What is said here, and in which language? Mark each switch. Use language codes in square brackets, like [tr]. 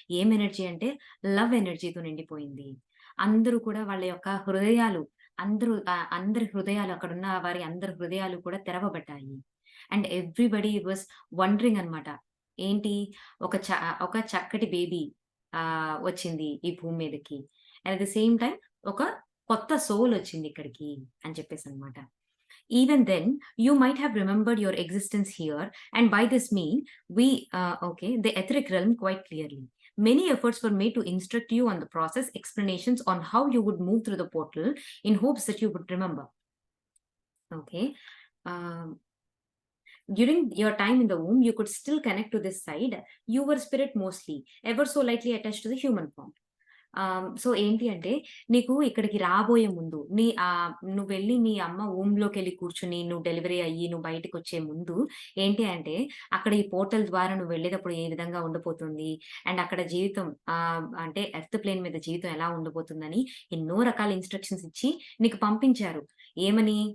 [te] ఏం ఎనర్జీ అంటే లవ్ ఎనర్జీతో నిండిపోయింది. అందరూ కూడా వాళ్ళ యొక్క హృదయాలు అందరి హృదయాలు అక్కడున్న వారి అందరి హృదయాలు కూడా తెరవబడ్డాయి. [en] and everybody was wondering [te] అన్నమాట. ఏంటి ఒక చ ఒక చక్కటి బేబీ వచ్చింది ఈ భూమి మీదకి. [en] and at the same time [te] ఒక కొత్త సోల్ వచ్చింది ఇక్కడికి అని చెప్పేసనమాట. [en] Even then, you might have remembered your existence here, and by this mean, the etheric realm quite clearly. Many efforts were made to instruct you on the process, explanations on how you would move through the portal in hopes that you would remember. Okay. Um, During your time in the womb, you could still connect to this side. You were spirit mostly, ever so lightly attached to the human form. [te] So, ఏంటి అంటే నీకు ఇక్కడికి రాబోయే ముందు నువ్వెళ్ళి మీ అమ్మ వూమ్‌లోకెళ్ళి కూర్చొని నువ్వు డెలివరీ అయ్యి నువ్వు బయటకొచ్చే ముందు ఏంటి అంటే అక్కడ ఈ పోర్టల్ ద్వారా నువ్వు వెళ్ళేటప్పుడు ఏ విధంగా ఉండబోతుంది. అండ్ అక్కడ జీవితం అంటే ఎర్త్ ప్లేన్ మీద జీవితం ఎలా ఉండబోతుందని ఎన్నో రకాల ఇన్‌స్ట్రక్షన్స్ ఇచ్చి నీకు పంపించారు. ఏమని?